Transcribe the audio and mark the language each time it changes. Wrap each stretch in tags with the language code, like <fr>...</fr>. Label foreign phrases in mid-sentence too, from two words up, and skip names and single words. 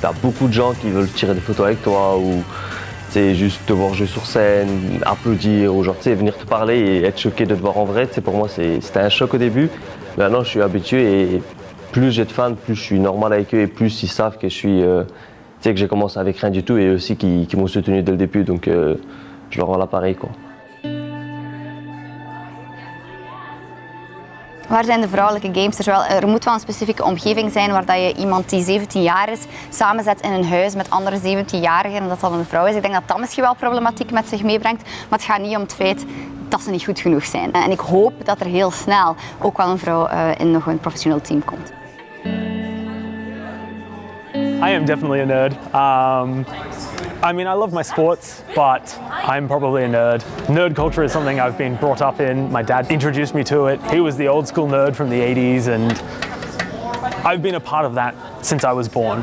<fr>as beaucoup de gens qui veulent tirer des photos avec toi ou juste te voir jouer sur scène, applaudir ou genre, venir te parler et être choqué de te voir en vrai, pour moi c'était un choc au début. Maintenant je suis habitué et plus j'ai de fans, plus je suis normal avec eux et plus ils savent que je suis, que j'ai commencé avec rien du tout et eux aussi qui m'ont soutenu dès le début, donc je leur rends l'appareil, quoi.</fr> <nl>Waar zijn de vrouwelijke gamesters? Wel, er moet wel een specifieke omgeving zijn waar dat je iemand die 17 jaar is samenzet in een huis met andere 17-jarigen en dat dat een vrouw is. Ik denk dat dat misschien wel problematiek met zich meebrengt, maar het gaat niet om het feit dat ze niet goed genoeg zijn. En ik hoop dat er heel snel ook wel een vrouw in nog een professioneel team komt.</nl> <en>I am definitely a nerd. I mean, I love my sports, but I'm probably a nerd. Nerd culture is something I've been brought up in. My dad introduced me to it. He was the old school nerd from the 80s, and I've been a part of that since I was born.</en>